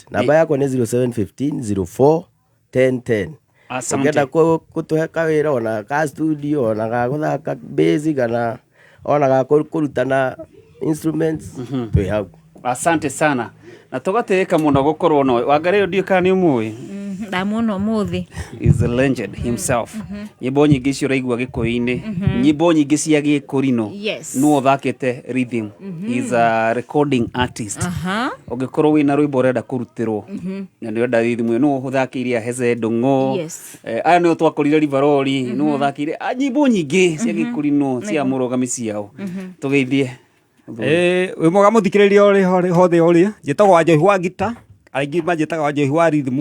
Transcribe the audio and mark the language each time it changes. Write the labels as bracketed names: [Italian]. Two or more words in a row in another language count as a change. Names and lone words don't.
[Kikuyu] Namba yakwa nĩ 0715 04 1010. Ũngĩenda gũtũhe kawĩra ona ka studio ona ga gũthaka bass kana ona ga kũrutana instruments twĩ hau. [Swahili] Asante sana. [Kikuyu] Na tũgatĩĩka mũno gũkorwo no Wangari ũdio kana nĩ ũmũĩ. Ndamuona ũmũthĩ. [English] Is a legend himself. [Kikuyu] Nyĩmbo nyingĩ cio raigua Gĩkũyũ-inĩ, nyĩmbo nyingĩ cia Gĩkũrinũ. No thakĩte rhythm. [English] He is a recording artist. [Kikuyu] Ũngĩkorwo wĩna rwĩmbo ũrenda kũrutĩrwo na nĩ ũrenda rhythm ĩyo no ũthakĩire Heze Ndung'u. Aya nĩo twakorire Rivaroli, no ũthakĩire nyĩmbo nyingĩ cia Gĩkũrinũ cia mũrũgami ciao. Tũgeithie wĩ mwega mũthikĩrĩria ũrĩ hothe ũrĩ njĩtagwo Wanjohi wa ngita aingĩ manjĩtaga Wanjohi wa rhythm.